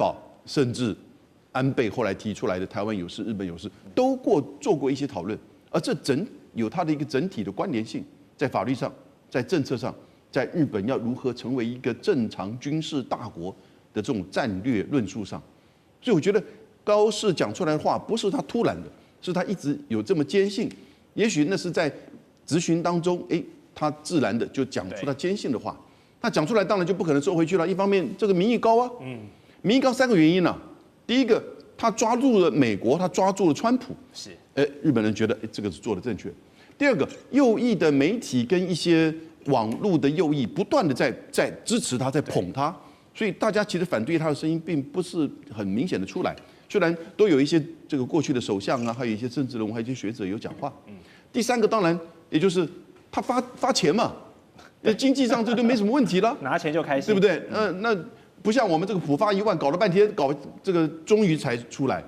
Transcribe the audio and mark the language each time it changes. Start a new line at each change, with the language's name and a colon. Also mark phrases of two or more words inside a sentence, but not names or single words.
Chinese: 保，甚至安倍後來提出來的台灣有事、日本有事，都做過一些討論，而這有它的一個整體的關聯性，在法律上，在政策上，在日本要如何成為一個正常軍事大國的這種戰略論述上，所以我覺得高市講出來的話不是他突然的，是他一直有這麼堅信，也許那是在質詢當中，他自然的就講出他堅信的話。他講出來當然就不可能收回去了。一方面，這個民意高啊，民意高3個原因啊。第一個，他抓住了美國，他抓住了川普，是，日本人覺得這個是做的正確。第二個，右翼的媒體跟一些網絡的右翼不斷的在支持他，在捧他，所以大家其實反對他的聲音並不是很明顯的出來。雖然都有一些這個過去的首相啊，還有一些政治人物，還有一些學者有講話。第三個當然也就是他發錢嘛。經濟上這就沒什麼問題了，拿錢就開心，對不對？那不像我們這個普發1萬，搞了半天，搞這個終於才出來。